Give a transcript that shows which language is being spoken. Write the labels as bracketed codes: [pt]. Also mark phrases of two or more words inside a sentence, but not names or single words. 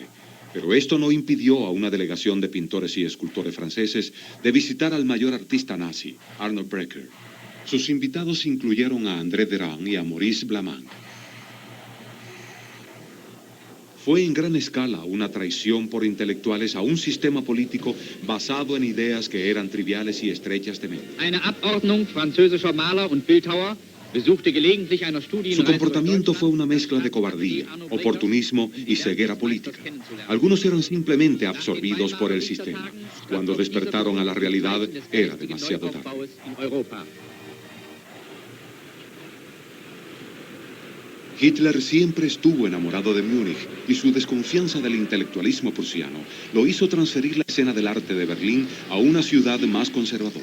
[es] Pero esto no impidió a una delegación de pintores y escultores franceses de visitar al mayor artista nazi, Arnold Breker. Sus invitados incluyeron a André Derain y a Maurice Blamant. Fue en gran escala una traición por intelectuales a un sistema político basado en ideas que eran triviales y estrechas de mente. [de] Eine Abordnung französischer Maler und Bildhauer besuchte gelegentlich einer Studienreise. [es] Su comportamiento fue una mezcla de cobardía, oportunismo y ceguera política. Algunos eran simplemente absorbidos por el sistema. Cuando despertaron a la realidad, era demasiado tarde. Hitler siempre estuvo enamorado de Múnich y su desconfianza del intelectualismo prusiano lo hizo transferir la escena del arte de Berlín a una ciudad más conservadora.